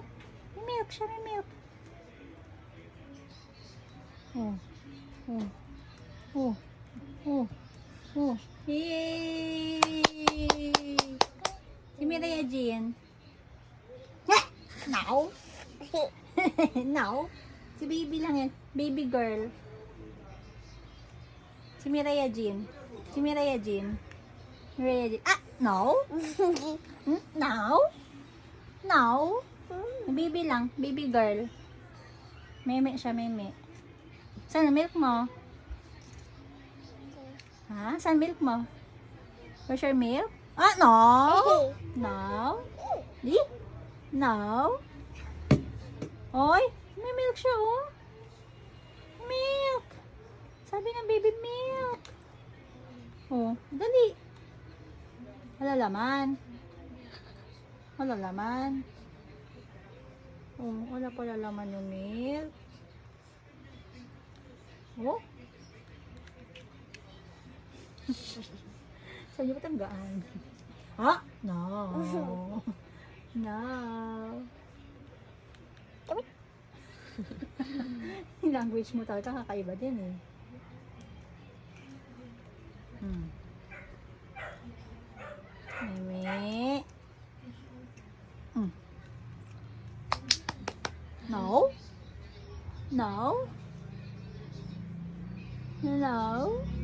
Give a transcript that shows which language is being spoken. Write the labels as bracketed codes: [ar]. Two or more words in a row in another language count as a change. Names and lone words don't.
[tl] Milk siya, milk. Oh. Oh. Oh. Oh. Oh. Yay! Si Mireya Jean. No. No. Si baby lang yan. Baby girl. Si Mireya Jean. Si Mireya Jean. Mireya Jean. Ah! No. No. No. Baby lang. Baby girl. Meme siya, meme. Saan milk mo? Ha? Saan milk mo? [en] Where's your milk? Ah, no. [tl] No. Di? No. Oy, may milk siya, oh. Milk. Sabi ng baby milk. Oh, dali. Wala laman. Wala laman. Oh, wala pala laman yung milk. Oh. Saan niyo patanggaan? Ha? No. No. Yung language mo talaga kakaiba din eh. Mimi. No? No? No?